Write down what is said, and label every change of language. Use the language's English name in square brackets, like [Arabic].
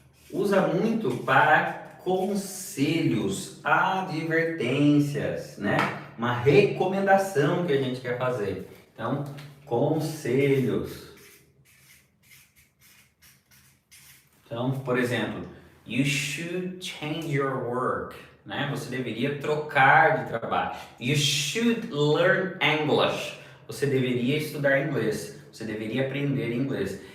[Portuguese] Usa muito para conselhos, advertências, né? Uma recomendação que a gente quer fazer. Então, conselhos. Então, por exemplo, [English] you should change your work, né? [Portuguese] Você deveria trocar de trabalho. [English] You should learn English. [Portuguese] Você deveria estudar inglês. Você deveria aprender inglês.